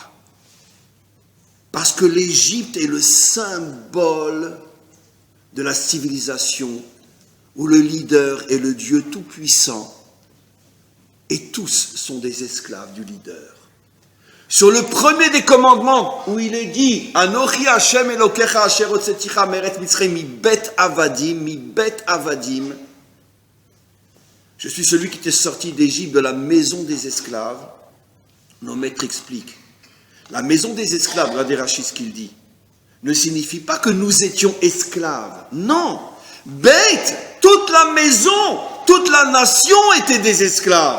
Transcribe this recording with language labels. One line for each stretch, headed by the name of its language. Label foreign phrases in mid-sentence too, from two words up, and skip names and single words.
French: Parce que l'Égypte est le symbole de la civilisation où le leader est le Dieu tout-puissant et tous sont des esclaves du leader. Sur le premier des commandements où il est dit
Hebrew: אנכי השם אלוקיך אשר הוצאתיך מארץ מצרים מבית עבדים,
French: je suis celui qui t'est sorti d'Égypte de la maison des esclaves. Nos maîtres expliquent. La maison des esclaves, regardez Rachid ce qu'il dit, ne signifie pas que nous étions esclaves. Non. Bête, toute la maison, toute la nation était des esclaves.